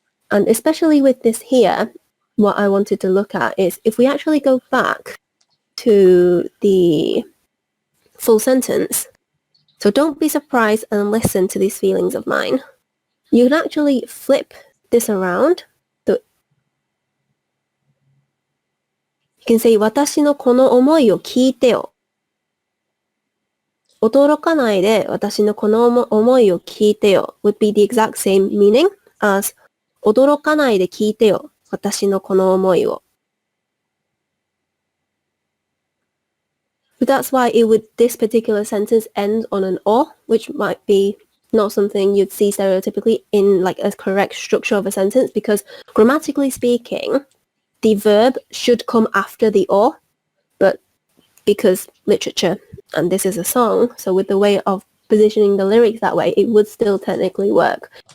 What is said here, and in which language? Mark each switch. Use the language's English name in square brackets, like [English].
[English] And especially with this here, what I wanted to look at is if we actually go back to the full sentence. So don't be surprised and listen to these feelings of mine. You can actually flip this around. So you can say [Japanese] 私のこの思いを聞いてよ. 驚かないで私のこの思いを聞いてよ [English] would be the exact same meaning as [Japanese] 驚かないで聞いてよ私のこの思いを. [English] But that's why this particular sentence ends on an or, which might be not something you'd see stereotypically in like a correct structure of a sentence, because grammatically speaking, the verb should come after the or, but because literature and this is a song, so with the way of positioning the lyrics that way, it would still technically work.